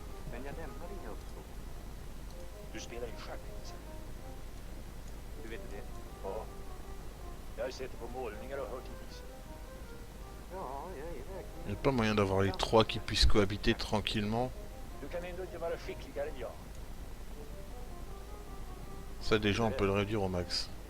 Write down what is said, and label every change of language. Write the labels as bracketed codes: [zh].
[sv] Men jag lämnar inga uppsåt. Du spelar in schack, inte sant? Du vet det? Ja. Jag har sett det på målningar och hört i visor. Ja, jag är verkligen... [fr] Il n'y a pas moyen d'avoir les 3 qui puissent cohabiter tranquillement. [sv] Du kan ändå inte vara skickligare än jag. [fr] Ça déjà on peut le réduire au max.